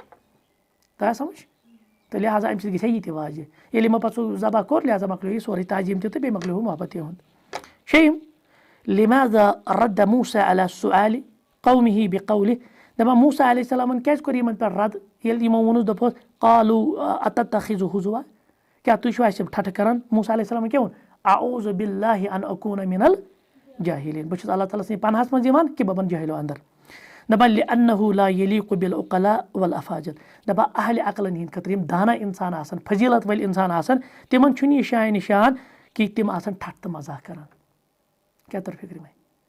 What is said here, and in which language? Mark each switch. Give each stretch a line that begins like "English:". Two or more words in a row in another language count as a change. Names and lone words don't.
Kashmiri: تۄہہِ سمجھ تہٕ لہٰذا اَمہِ سۭتۍ گژھِ ہا یہِ تہِ واضح ییٚلہِ یِمو پتہٕ سُہ ذبح کوٚر لہٰذا مۄکلیو یہِ سورُے تعظیٖم تہِ تہٕ بیٚیہِ مۄکلیو محبت تِہُنٛد شیٚیِم
Arabic: لماذا رد موسیٰ علی السؤالِ قومہ بقولہِ
Kashmiri: دپان موسیٰ علیہ السلامن کیازِ کوٚر یِمن پٮ۪ٹھ رد ییٚلہِ یِمو ووٚنُس دوٚپہوس
Arabic: قالوٗ اتتخذُ
Kashmiri: ہُزوا کیاہ تُہۍ چھِو اَسہِ ٹھٹھٕ کران موسیٰ علیہ السلامن کیاہ ووٚن
Arabic: اعوذ باللہ ان اکوٗنہ من الجاہلین
Kashmiri: بہٕ چھُس اللہ تعالیٰ سٕنٛدِ پناہس منٛز یِوان کہِ بہٕ بنہٕ جٲہلو اندر دپان
Arabic: لأنہ لا یلیٖقُ بالعقلاء والافاضل
Kashmiri: دپان اہلِ عقلن ہٕنٛدۍ خٲطرٕ یِم دانا انسان آسان فضیٖلت وٲلۍ انسان آسان تِمن چھُنہٕ یہِ شاین نِشان کہِ تِم آسان ٹھٹھ تہٕ مزاق کران کیاہ تر فِکرِ مےٚ